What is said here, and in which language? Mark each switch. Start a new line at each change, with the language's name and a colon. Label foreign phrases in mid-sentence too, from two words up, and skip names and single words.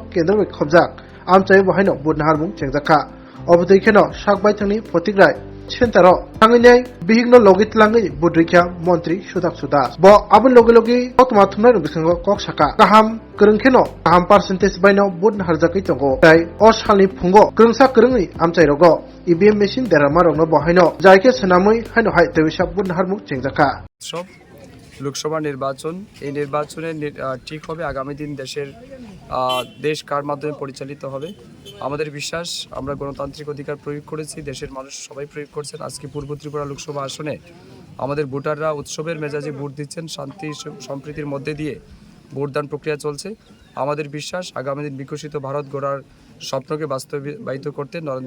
Kok Borok: Kendra Khobjak Amchai Wahino Bod Nahan Mung Chengjaka Obdeikeno Shakbai Thangni Potigrai Chentaro Tanginai Bihigno Logit Langi Budrikya Montri Sudak Sudas Bo Abun Logi Otmatumna Bisango Koksaka Kaham Kerengkeno Kaham percentage Baino Bod Naharjaki Tongo Tai Oshali Pungo Kerengsa Kerengi Amchai Rogo
English: EVM machine
Kok Borok: Deramarogno Bohino Jaike Senamui Haino Hai Tewisha Bod Nahar Mung Chengjaka
Bangla: সব লোকসভা নির্বাচন এই নির্বাচনে ঠিক হবে আগামী দিন দেশ কার মাধ্যমে পরিচালিত হবে আমাদের বিশ্বাস আমরা গণতান্ত্রিক অধিকার প্রয়োগ করেছি দেশের মানুষ সবাই প্রয়োগ করছেন আজকে পূর্ব ত্রিপুরা লোকসভা আসনে আমাদের ভোটাররা উৎসবের মেজাজে ভোট দিচ্ছেন শান্তি সম্প্রীতির মধ্যে দিয়ে ভোটদান প্রক্রিয়া চলছে আমাদের বিশ্বাস আগামী দিন বিকশিত ভারত গড়ার স্বপ্নকে বাস্তবায়িত করতে নরেন্দ্র